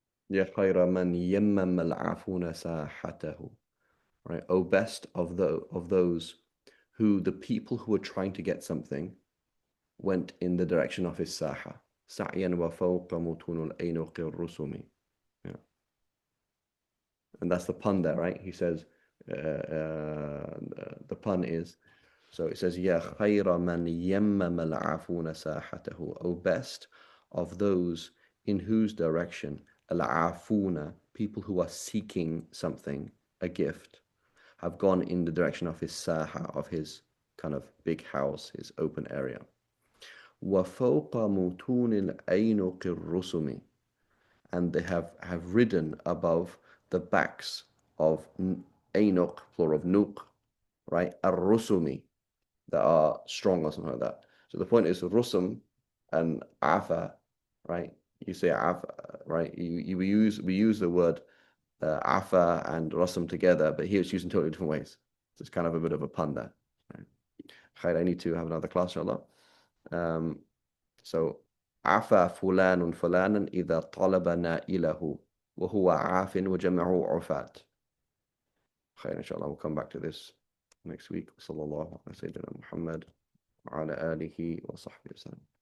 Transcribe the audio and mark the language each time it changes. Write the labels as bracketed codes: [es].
[ar] يا خير من يمم العفون ساحته. [en] Right? Oh, best of those who the people who were trying to get something went in the direction of his saha. [ar] سعيا وفوق متون الأينق الرسوم. [en] Yeah. And that's the pun there, right? He says, the pun is, so it says, [ar] يا خير من يمم العفون ساحته. [en] Oh, best of those in whose direction al-afuna, people who are seeking something, a gift, have gone in the direction of his saha, of his kind of big house, his open area. [ar] وَفَوْقَ مُتُونِ الْأَيْنُقِ الرُّسُمِ. [en] And they have ridden above the backs of Ainuq, plural of Nuq, right? Ar-Rusumi, that are strong or something like that. So the point is Rusum and Afa, right? You say Afa, right? We use the word Afa and Rusum together, but here it's used in totally different ways. So it's kind of a bit of a pun there. Right? Khair, I need to have another class, inshallah. [ar] So عفا فلان فلانا إذا طلب نائله وهو عاف وجمعه عفاة. [en] خير inshallah, we'll come back to this next week. [ar] صلى الله على سيدنا محمد وعلى آله وصحبه وسلم.